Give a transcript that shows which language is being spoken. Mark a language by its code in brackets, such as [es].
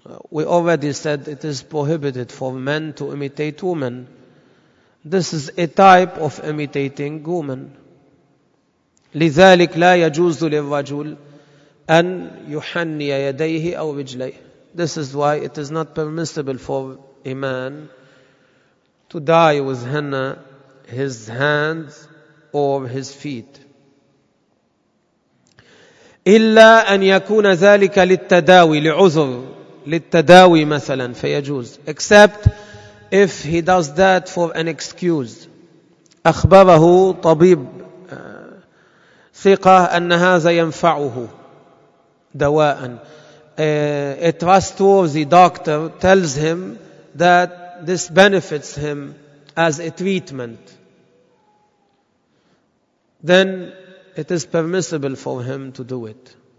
[en] We already said it is prohibited for men to imitate women. This is a type of imitating women. [ar] لذلك لا يجوز للرجل أن يحني يديه أو رجليه. [en] This is why it is not permissible for a man to dye with henna his hands or his feet. [ar] إلا أن يكون ذلك للتداوي, لعذر, للتداوي مثلا فيجوز. [en] Except if he does that for an excuse. [ar] أخبره طبيب ثقة أن هذا ينفعه دواء. [en] A trustworthy doctor tells him that this benefits him as a treatment. Then it is permissible for him to do it.